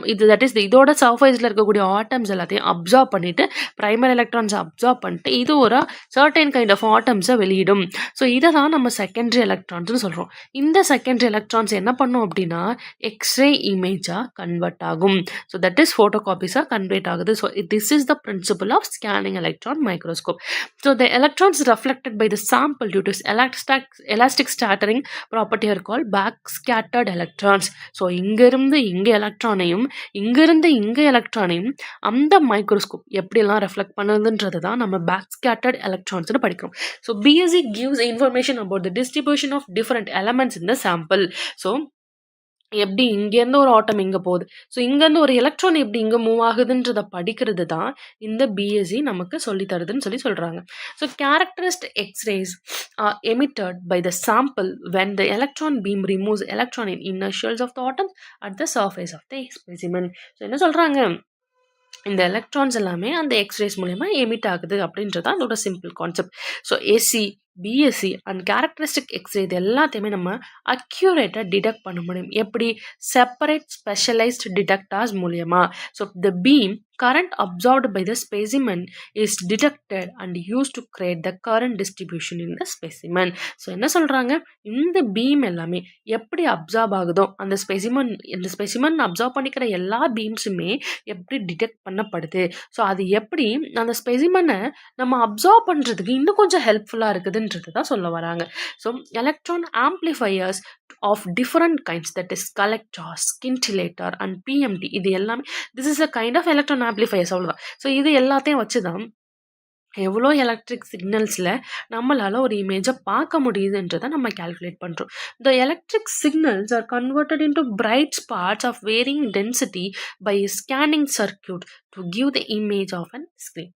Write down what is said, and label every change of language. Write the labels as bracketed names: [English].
[Tamil] That is இதோட சர்ஃபேஸில் இருக்கக்கூடிய ஆட்டம்ஸ் எல்லாத்தையும் அப்சார்ப் பண்ணிவிட்டு ப்ரைமரி எலக்ட்ரான்ஸ் அப்சார்ப் பண்ணிட்டு இது ஒரு சர்டன் கைண்ட் ஆஃப் ஆட்டம்ஸை வெளியிடும். ஸோ இதை தான் நம்ம செகண்டரி எலக்ட்ரான்ஸ்னு சொல்கிறோம். இந்த செகண்டரி எலக்ட்ரான்ஸ் என்ன பண்ணும் அப்படின்னா, எக்ஸ்ரே இமேஜாக கன்வெர்ட் ஆகும். So that is photo காப்பீஸாக convert ஆகுது. [English] So this is the principle of scanning electron microscope. So the electrons reflected by the sample due to elastic scattering property are called backscattered electrons. [Tamil] So இங்கிருந்து இங்கே எலக்ட்ரானையும் இங்கிருந்து இங்கே எலக்ட்ரானையும் அந்த microscope எப்படியெல்லாம் reflect பண்ணுதுன்றது தான் நம்ம backscattered electrons படிக்கிறோம். [English] So BSc gives information about the distribution of different elements in the sample. [Tamil] So எப்படி இங்கேருந்து ஒரு ஆட்டம் இங்கே போகுது, ஸோ இங்கேருந்து ஒரு எலக்ட்ரான் எப்படி இங்கே மூவ் ஆகுதுன்றதை படிக்கிறது தான் இந்த பிஎஸ்சி நமக்கு சொல்லி தருதுன்னு சொல்கிறாங்க. [English] So characteristic X-rays are emitted by the sample when the electron beam removes electron in inner shells of the atoms at the surface of the specimen. [Tamil] So என்ன சொல்கிறாங்க? இந்த எலக்ட்ரான்ஸ் எல்லாமே அந்த எக்ஸ்ரேஸ் மூலமா எமிட் ஆகுது அப்படின்றது அதோட simple concept. So AC, BSc and characteristic x ray இது எல்லாத்தையுமே நம்ம அக்யூரேட்டாக டிடெக்ட் பண்ண முடியும். எப்படி? செப்பரேட் ஸ்பெஷலைஸ்ட் டிடெக்டர்ஸ் மூலியமா. [English] So the beam current absorbed by the specimen is detected and used to create the current distribution in the specimen. [Tamil] So என்ன சொல்கிறாங்க? இந்த பீம் எல்லாமே எப்படி அப்சார்ப் ஆகுதோ இந்த ஸ்பெசிமன் அப்சார்ப் பண்ணிக்கிற எல்லா பீம்ஸுமே எப்படி டிடெக்ட் பண்ணப்படுது, ஸோ அது எப்படி அந்த ஸ்பெசிமனை நம்ம அப்சார்ப் பண்ணுறதுக்கு இன்னும் கொஞ்சம் ஹெல்ப்ஃபுல்லாக இருக்குதுன்றது தான் சொல்ல வராங்க. [English] so electron amplifiers of different kinds, that is collector, scintillator and PMT, [Tamil] இது எல்லாமே [English] this is a kind of electron amplifiers [Tamil] அவ்வளோதான். ஸோ இது எல்லாத்தையும் வச்சு தான் எவ்வளோ எலக்ட்ரிக் சிக்னல்ஸில் நம்மளால் ஒரு இமேஜை பார்க்க முடியுதுன்றதை நம்ம கேல்குலேட் பண்ணுறோம். [English] The electric signals are converted into bright spots of varying density by scanning circuit to give the image of an screen.